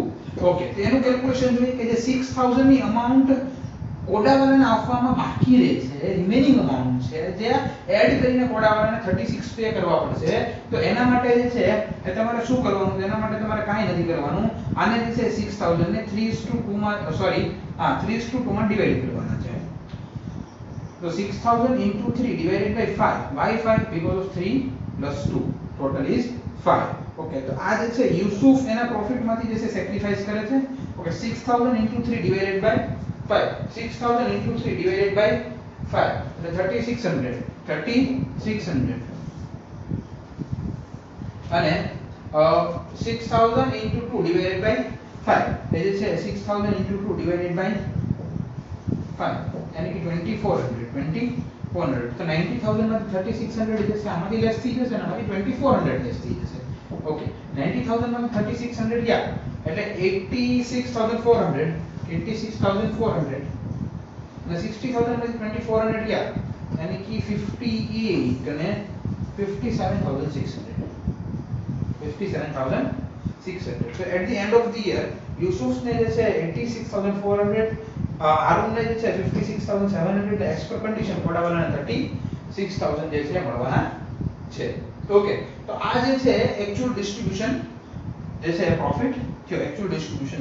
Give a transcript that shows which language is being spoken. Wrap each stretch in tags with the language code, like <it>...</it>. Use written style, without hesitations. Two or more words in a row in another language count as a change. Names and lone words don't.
<gu>ઓકે તો એનું કેલ્ક્યુલેશન જોઈએ કે જે 6,000 ની અમાઉન્ટ કોડાવાલાને આપવામાં બાકી રહે છે રિમેનિંગ અમાઉન્ટ છે જે એડ કરીને કોડાવાલાને 36 પે કરવા પડશે. તો એના માટે જે છે એ તમારે શું કરવાનું એના માટે તમારે કાંઈ નથી કરવાનું આને જે છે 6,000 ને 3:2 માં સોરી 3:2 માં ડિવાઈડ કરવાના છે.</gu> <en>તો 6,000 into 3 divided by 5 by 5 because of 3 plus 2 total is 5.</en> <gu>ઓકે તો આ જે છે યુસુફ એના પ્રોફિટ માંથી જે છે સેક્રિફાઈસ કરે છે. ઓકે</gu> <en>6,000 into 3 divided by 5 6,000 into 3 divided by 5</en> <gu>એટલે 3600 અને</gu> <en>6,000 into 2 divided by 5</en> <gu>એ જે છે</gu> <en>6,000 into 2 divided by 5</en> <hi>यानी कि 2400 तो</hi> <gu>90,000 માં 3600 જે છે આમાંથી લેસ થઈ જશે અને આમાંથી 2400 લેસ થઈ જશે. ઓકે 90000 માં 3600 ગયા એટલે 86400 86400 અને 60000 માંથી 2400 ગયા</gu> <hi>यानी कि</hi> <gu>58 અને 57600 57600</gu> <en>so at the end of the year</en> <gu>યુસુફ ને જે છે 86400 હારૂન ને જે છે 56700</gu> <en>as per condition</en> <gu>કોડાવાળાને 36000 જે છે મળવાના છે ઓકે તો આ જે છે એક્ચ્યુઅલ ડિસ્ટ્રીબ્યુશન જે છે પ્રોફિટ થયો એક્ચ્યુઅલ ડિસ્ટ્રીબ્યુશન</gu>